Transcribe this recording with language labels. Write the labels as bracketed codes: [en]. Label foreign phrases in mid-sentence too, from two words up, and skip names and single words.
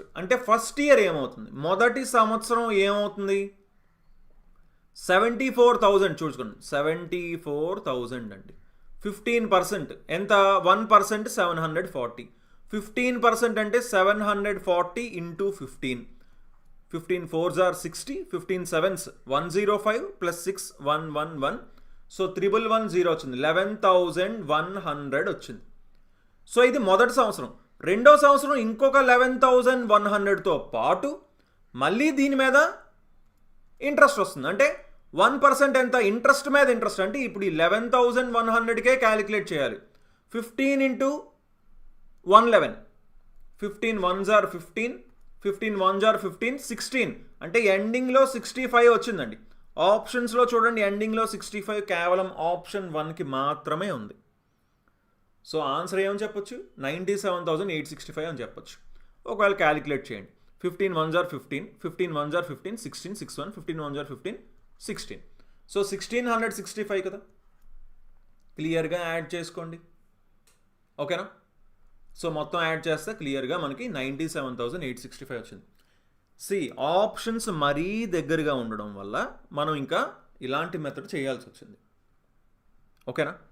[te] అంటే ఫస్ట్ ఇయర్ ఏమవుతుంది? మొదటి సంవత్సరం ఏమవుతుంది? 74,000 చూసుకోండి, 74,000 అండి. 15% ఎంత? 1% 740. 15% అంటే 740 ఇంటూ 15. [en] 15 4s are 60, 15 7s 105 ప్లస్ 6 111. [te] సో 1110 వచ్చింది. 11,100 వచ్చింది. సో ఇది మొదటి సంవత్సరం. రెండో సంవత్సరం ఇంకొక 11,100తో పాటు మళ్ళీ దీని మీద ఇంట్రెస్ట్ వస్తుంది. అంటే 1% ఎంత? ఇంట్రెస్ట్ మీద ఇంట్రెస్ట్. అంటే ఇప్పుడు ఈ 11,100కే క్యాలిక్యులేట్ చేయాలి. [en] 15 into 111, 15 1s are 15, 15 1s are 15, 16, [te] అంటే ఎండింగ్లో 65 వచ్చిందండి. ఆప్షన్స్లో చూడండి, ఎండింగ్లో 65 కేవలం ఆప్షన్ 1కి మాత్రమే ఉంది. సో ఆన్సర్ ఏమని చెప్పొచ్చు? 97,865 అని చెప్పొచ్చు. ఒకవేళ క్యాలిక్యులేట్ చేయండి. [en] 15 1s are 15, 15 1s are 15, 16 6 1, 15 1s are 15 16. [te] సో 1665 కదా. క్లియర్గా యాడ్ చేసుకోండి, ఓకేనా? సో మొత్తం యాడ్ చేస్తే క్లియర్గా మనకి 97,865 వచ్చింది. ఆప్షన్స్ మరీ దగ్గరగా ఉండడం వల్ల మనం ఇంకా ఇలాంటి మెథడ్ చేయాల్సి వచ్చింది, ఓకేనా?